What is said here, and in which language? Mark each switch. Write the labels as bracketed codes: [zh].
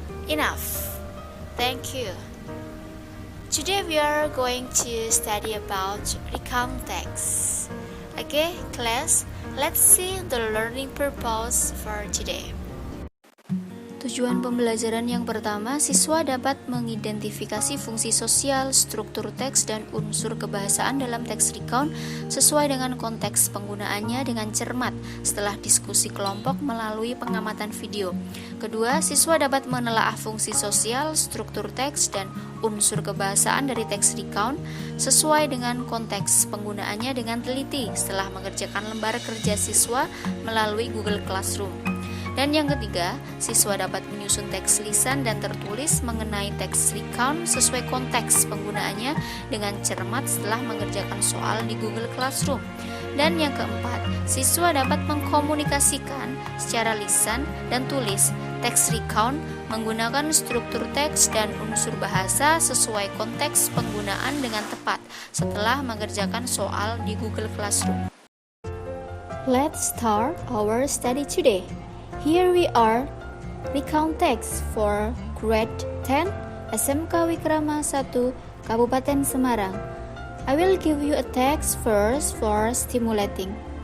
[en] Enough. Thank you. Today we are going to study about recount text. Okay, class, let's see the learning purpose for today. [id] Tujuan pembelajaran yang pertama, siswa dapat mengidentifikasi fungsi sosial, struktur teks, dan unsur kebahasaan dalam teks recount sesuai dengan konteks penggunaannya dengan cermat setelah diskusi kelompok melalui pengamatan video. Kedua, siswa dapat menelaah fungsi sosial, struktur teks, dan unsur kebahasaan dari teks recount sesuai dengan konteks penggunaannya dengan teliti setelah mengerjakan lembar kerja siswa melalui Google Classroom. Dan yang ketiga, siswa dapat menyusun teks lisan dan tertulis mengenai teks recount sesuai konteks penggunaannya dengan cermat setelah mengerjakan soal di Google Classroom. Dan yang keempat, siswa dapat mengkomunikasikan secara lisan dan tulis teks recount menggunakan struktur teks dan unsur bahasa sesuai konteks penggunaan dengan tepat setelah mengerjakan soal di Google Classroom. [en] Let's start our study today. Here we are, recount text for grade 10 SMK Wikrama 1 Kabupaten Semarang. I will give you a text first for stimulating.